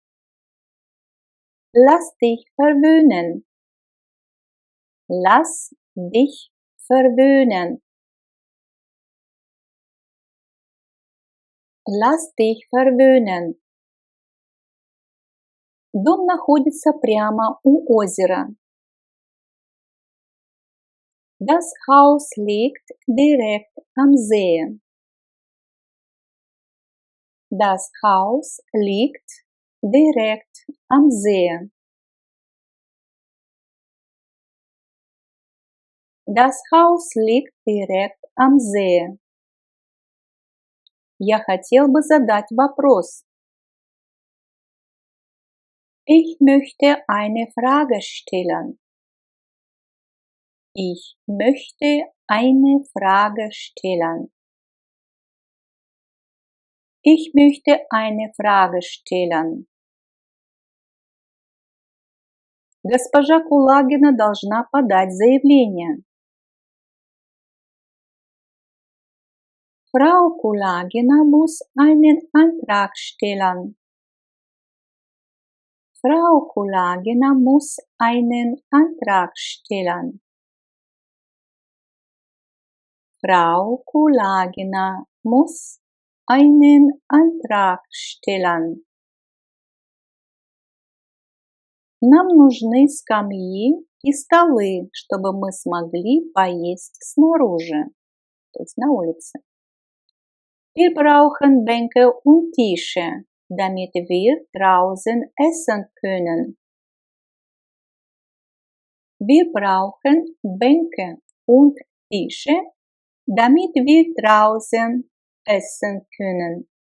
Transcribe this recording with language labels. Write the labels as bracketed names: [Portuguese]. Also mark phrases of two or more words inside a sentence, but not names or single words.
[German] Lass dich verwöhnen. Lass dich verwöhnen. Lass dich verwöhnen. [Russian] Дом находится прямо у озера. [German] Das Haus liegt direkt am See. Das Haus liegt direkt am See. Das Haus liegt direkt am See. [Russian] Я хотел бы задать вопрос. [German] Ich möchte eine Frage stellen. Ich möchte eine Frage stellen. Ich möchte eine Frage stellen. [Russian] Госпожа Кулагина должна подать заявление. [German] Frau Kulagina muss einen Antrag stellen. Frau Kulagina muss einen Antrag stellen. Frau Kulagina muss einen Antrag stellen. [Russian] Нам нужны скамьи и столы, чтобы мы смогли поесть снаружи, то есть на улице. [German] Wir brauchen Bänke und Tische, damit wir draußen essen können. Wir brauchen Bänke und Tische, damit wir draußen essen können.